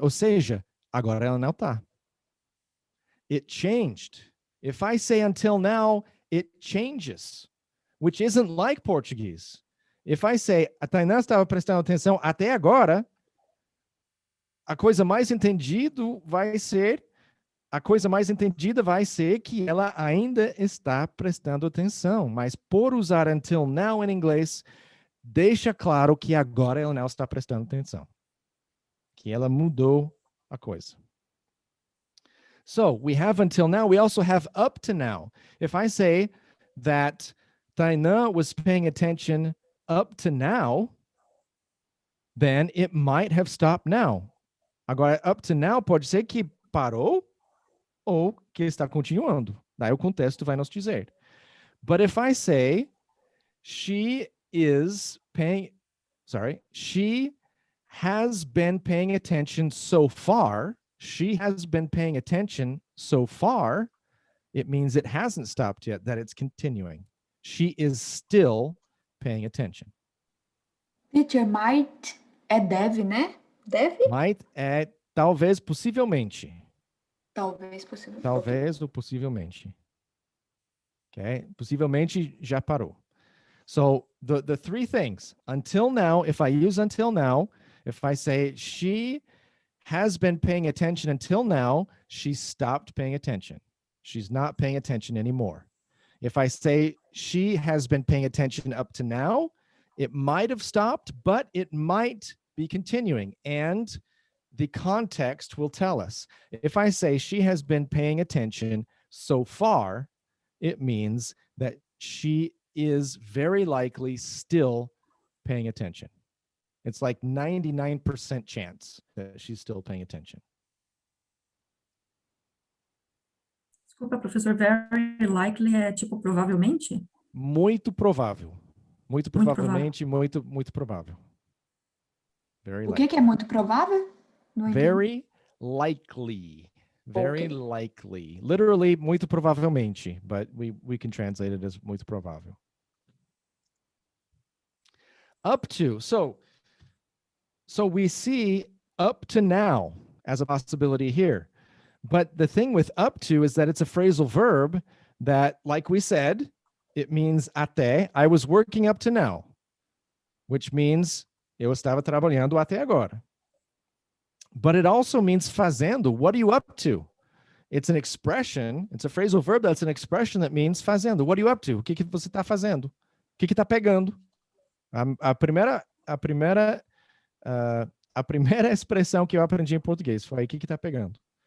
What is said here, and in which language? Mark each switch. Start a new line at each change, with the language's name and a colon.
Portuguese: Ou seja, agora ela não está.
English: It changed. If I say until now, it changes, which isn't like Portuguese. If I say
Portuguese: a Tainá estava prestando atenção até agora, a coisa mais entendida vai ser que ela ainda está prestando atenção. Mas por usar
English: until now
Portuguese: em inglês, deixa claro que agora ela não está prestando atenção. Que ela mudou a coisa.
English: So we have until now. We also have up to now. If I say that Tainá was paying attention up to now, then it might have stopped now.
Portuguese: Agora,
English: up to now
Portuguese: pode ser que parou ou que está continuando. Daí o contexto vai nos dizer.
English: But if I say she has been paying attention so far, it means it hasn't stopped yet, that it's continuing. She is still paying attention.
Portuguese: Teacher, might é deve, né? Deve? Might é talvez, possivelmente. Talvez, possivelmente. Talvez ou possivelmente. Okay? Possivelmente já parou.
English: So the three things. Until now, if I use until now, if I say she has been paying attention until now, she stopped paying attention. She's not paying attention anymore. If I say she has been paying attention up to now, it might have stopped, but it might be continuing. And the context will tell us. If I say she has been paying attention so far, it means that she is very likely still paying attention. It's like 99% chance that she's still paying attention.
Portuguese: Desculpa, professor,
English: very likely
Portuguese: é tipo provavelmente? Muito provável. Muito provavelmente, muito provável.
English: Very
Portuguese: O que é muito provável? Não entendi.
English: Very likely. Very Okay. likely. Literally, muito provavelmente, but we can translate it as muito provável. Up to. So we see up to now as a possibility here. But the thing with up to is that it's a phrasal verb that, like we said, it means até. I was working up to now, which means
Portuguese: eu estava trabalhando até agora.
English: But it also means fazendo. What are you up to? It's an expression. It's a phrasal verb that's an expression that means fazendo. What are you up to?
Portuguese: O que você está fazendo? O que está pegando? A primeira expressão que eu aprendi em português foi o que está pegando.